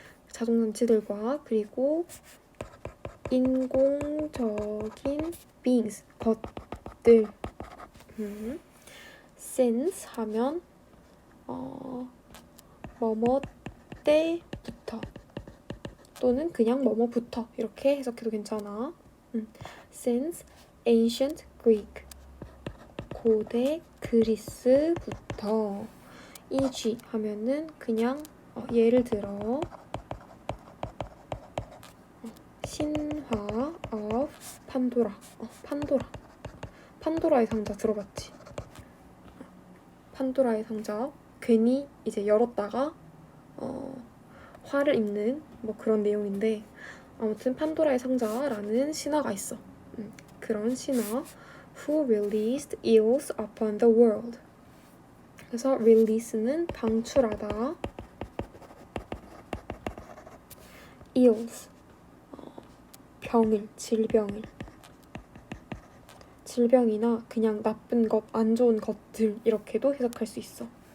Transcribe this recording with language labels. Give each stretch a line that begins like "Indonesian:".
Korean: 자동 장치들과 그리고 인공적인 beings 것들. since 하면 뭐뭐 때부터 또는 그냥 뭐뭐부터 이렇게 해석해도 괜찮아.
English: Since ancient Greek
Korean: 고대 그리스부터
English: e.g.
Korean: 하면은 그냥 예를 들어 신화 of 판도라. 판도라의 상자 들어봤지? 판도라의 상자 괜히 이제 열었다가 화를 입는 뭐 그런 내용인데 아무튼 판도라의 상자라는 신화가 있어. 그런 신화
English: Who released eels upon the world.
Korean: 그래서 release는 방출하다, eels 병을, 질병이나 그냥 나쁜 것, 안 좋은 것들 이렇게도 해석할 수 있어.